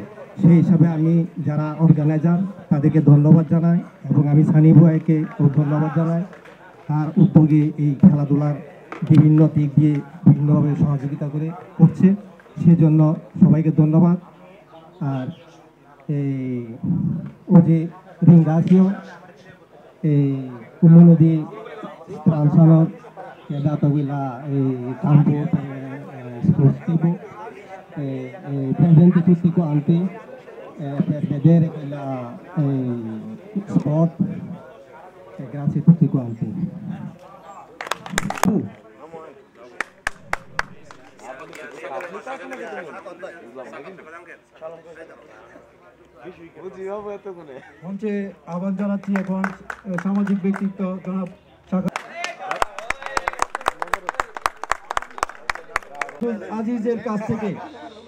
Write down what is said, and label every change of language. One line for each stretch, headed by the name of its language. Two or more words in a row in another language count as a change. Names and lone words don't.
Bangla: সেই হিসাবে আমি যারা অর্গানাইজার তাদেরকে ধন্যবাদ জানাই এবং আমি সানি ভাইকে ধন্যবাদ জানাই। তার উদ্যোগে এই খেলাধুলার বিভিন্ন দিক দিয়ে বিভিন্নভাবে সহযোগিতা করছে, সেজন্য সবাইকে ধন্যবাদ।
Italian: আর oggi ringrazio il comune di Stranzano che ha dato quella campo sportivo, presenti tutti quanti per vedere quella sport, e grazie a tutti quanti.
Bangla: মঞ্চে আহ্বান জানাচ্ছি এখন সামাজিক ব্যক্তিত্ব জনাব আজিজের কাছ থেকে